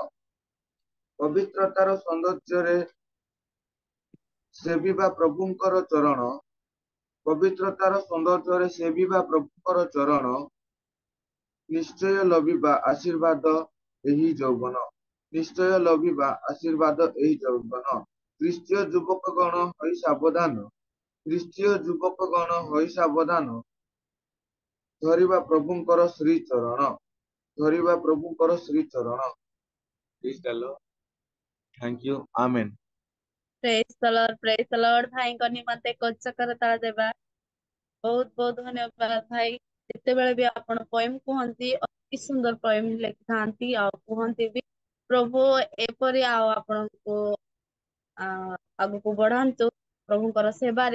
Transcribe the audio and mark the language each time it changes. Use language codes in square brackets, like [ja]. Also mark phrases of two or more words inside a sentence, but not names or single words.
[or] ପବିତ୍ରତାର ସୌନ୍ଦର୍ଯ୍ୟରେ ସେବିବା ପ୍ରଭୁଙ୍କର ଚରଣ, ପବିତ୍ରତାର ସୌନ୍ଦର୍ଯ୍ୟରେ ସେବିବା ପ୍ରଭୁଙ୍କର ଚରଣ, ନିଶ୍ଚୟ ଲଭିବା ଆଶୀର୍ବାଦ ଏହି ଯୌବନ, ନିଶ୍ଚୟ ଲଭିବା ଆଶୀର୍ବାଦ ଏହି ଯୌବନ। ଖ୍ରୀଷ୍ଟୀୟ ଯୁବକଗଣ ହୋଇ ସାବଧାନ, ଖ୍ରୀଷ୍ଟୀୟ ଯୁବକଗଣ ହୋଇ ସାବଧାନ, ଧରିବା ପ୍ରଭୁଙ୍କର ଶ୍ରୀଚରଣ, ଧରିବା ପ୍ରଭୁଙ୍କର ଶ୍ରୀଚରଣ। [en] Praise the Lord. Thank you. Amen. Praise the Lord, Praise the Lord. [or] ଭାଇଙ୍କ ନିମନ୍ତେ କୋଚକର ତାଳ ଦେବା। ବହୁତ ବହୁତ ଧନ୍ୟବାଦ ଭାଇ। ଯେତେବେଳେ ବି ଆପଣ ପୋଏମ କୁହନ୍ତି ଅତି ସୁନ୍ଦର ପୋଏମ ଲେଖିଥାନ୍ତି ଆଉ କୁହନ୍ତି ବି। ପ୍ରଭୁ ଏପରି ଆଉ ଆପଣଙ୍କୁ ଆଗକୁ ବଢାନ୍ତୁ ପ୍ରଭୁଙ୍କର ସେବାରେ।